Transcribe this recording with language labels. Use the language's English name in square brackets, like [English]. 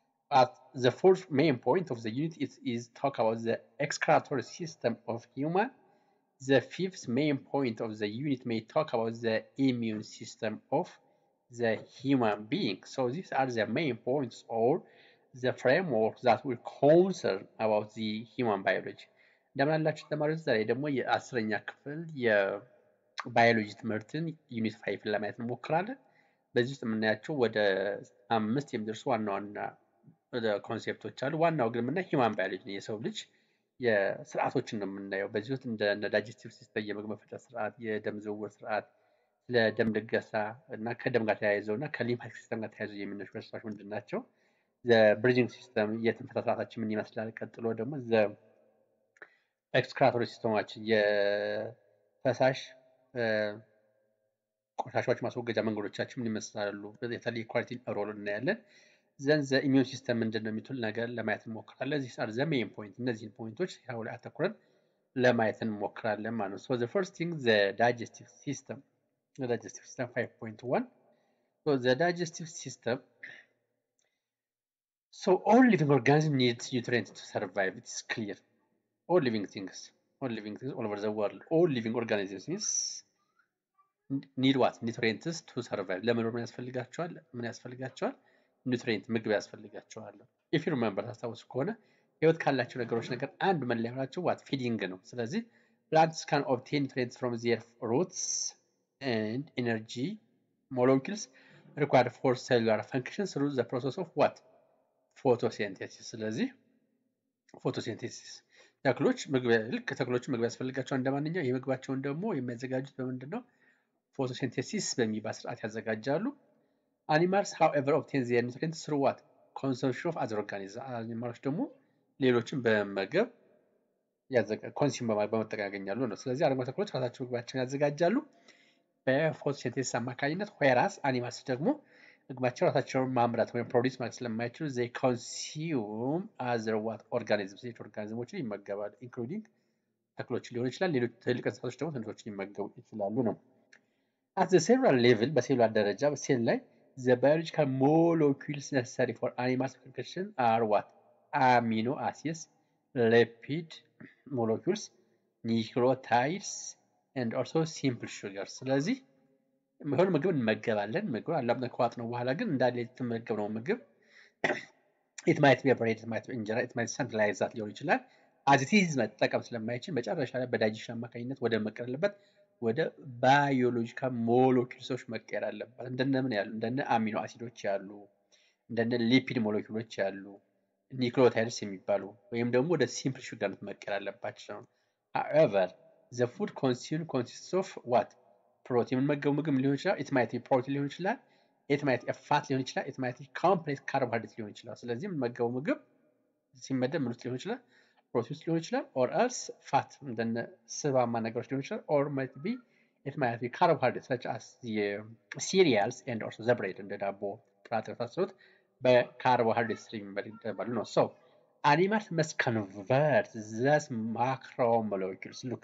[English] But the fourth main point of the unit is talk about the excretory system of human. The fifth main point of the unit may talk about the immune system of the human being. So these are the main points or the framework that will concern about the human biology. [Amharic] እንደምን አላችሁ ተማሪዎች? ዛሬ ደግሞ የአስረኛ ክፍል የባዮሎጂ ትምህርትን ዩኒት 5 ለማየት እንሞክራለን። በዚህ ውስጥ የምናያቸው ወደ 5 የሚደርሱ ዋና ዋና ኮንሴፕቶች አሉ። ዋናው ግን የምናየው ሂውማን ባዮሎጂ ነው፣ የሰው ልጅ የስርዓቶችን ነው የምናየው። በዚህ ውስጥ እንደ ዳይጀስቲቭ ሲስተም የምግብ መፈጨት ስርዓት፣ የደም ዝውውር ስርዓት፣ ለደም ልገሳ እና ከደም ጋር ተያይዘው እና ከሊምፋቲክ ሲስተም ጋር ተያይዘው የሚነሱ በሽታዎች ምንድን ናቸው? ብሪዚንግ ሲስተም የትንፈሳ ስርዓታችን ምን ይመስላል? ቀጥሎ ደግሞ ኤክስክራቶሪ ሲስተማችን የፈሳሽ ቆሻሻዎች ማስወገጃ መንገዶቻችን ምን ይመስላሉ? የተለየ ኳሊቲ ሮል እናያለን። [English] ዘን ዘ ኢሚዩን ሲስተም [Amharic] ምንድን ነው የሚሉትን ነገር ለማየት እንሞክራለን። [English] ዚስ አር ዘ ሜን ፖይንት። [Amharic] እነዚህን ፖይንቶች ያው ላይ አተኩረን ለማየት እንሞክራለን ማለት ነው። [English] ሶ ዘ ፈርስት ቲንግ [Amharic] ዘ ዳይጀስቲቭ ሲስተም 5.1. [English] So the digestive system. So all living organisms need nutrients to survive. It is clear. All living things all over the world. All living organisms need what? Nutrients to survive. [Amharic] ለመኖር ምን ያስፈልጋቸዋል? ኒውትሪየንት ምግብ ያስፈልጋቸዋል። [English] ኢፍ ዩ ሪሜምበር [Amharic] ታስታውሱ ከሆነ ህይወት ካላቸው ነገሮች ነገር አንድ መለያቸው ዋት ፊዲንግ ነው። ስለዚህ [English] plants can obtain nutrients from their roots and energy molecules required for cellular function through the process of what? Photosynthesis. [Amharic] ስለዚህ ፎቶሲንቴሲስ ተክሎች ምግብ ያስፈልጋቸዋል እንደማንኛው የምግባቸውን ደግሞ የሚያዘጋጁት በምንድን ነው? ፎቶሲንቴሲስ በሚባል ስርዓት ያዘጋጃሉ። [English] Animals, however, obtain their nutrients through what? Consumption of other organisms. [Amharic] አኒማሎች ደግሞ ሌሎችን በመመገብ ኮንሱም በመጠቀም ያገኛሉ ነው። ስለዚህ አረንጓዴ ተክሎች ራሳቸው ምግባቸውን ያዘጋጃሉ በፎቶሲንቴሲስ አማካኝነት። ዌራስ አኒማልስ ደግሞ ምግባቸው ራሳቸውን ማምረት ወይም ፕሮዲስ ማድረግ ስለማይችሉ [English] they consume other what organisms [Amharic] ሌሎች ኦርጋኒዝሞችን ይመገባሉ ኢንክሉዲንግ ተክሎችን ሊሆን ይችላል። ሌሎች ትልቅ እንስሳቶች ደግሞ ትንሾችን ሊመገቡ ይችላሉ ነው። [English] at the cellular level [Amharic] በሴሉላር ደረጃ በሴል ላይ [English] the biological molecules necessary for animal function are what? Amino acids, lipid molecules, nucleotides, and also simple sugars. [Amharic] ስለዚህ የሆነ ምግብ እንመገባለን። ምግብ አላምጠን ከዋጥነው በኋላ ግን እንዳለ የተመገብነው ምግብ [English] it might be bread, it might be [Amharic] እንጀራ, [English] it might be something like that [Amharic] ሊሆን ይችላል። as it is መጠቀም ስለማይችል መጨረሻ ላይ በዳይጀሽን አማካኝነት ወደ መቀየር አለበት ወደ ባዮሎጂካል ሞለኪውሎች መቀየር አለበት። እንደነምን ያሉ እንደነ አሚኖ አሲዶች ያሉ እንደነ ሊፒድ ሞለኪውሎች ያሉ ኒውክሊዮታይድስ የሚባሉ ወይም ደግሞ ወደ ሲምፕል ሹገር መቀየር አለባቸው። [English] however the food consumed consists of what? [Amharic] ፕሮቲን የምንመገበው ምግብ ሊሆን ይችላል። it might be ፕሮቲን ሊሆን ይችላል። it might be ፋት ሊሆን ይችላል። [English] it might be complex carbohydrate [Amharic] ሊሆን ይችላል። ስለዚህ የምንመገበው ምግብ ሲመደብ ምን ውስጥ ሊሆን ይችላል? ፕሮቲን ውስጥ ሊሆን ይችላል [English] or else [Amharic] ፋት እንደነ ስባማ ነገሮች ሊሆን ይችላል [English] or it might be carbohydrates such as the cereals and also the bread [Amharic] እንደ ዳቦ ጥራጥሬ የመሳሰሉት በካርቦሃይድሬት የሚባሉ ነው። [English] so animals must convert these macromolecules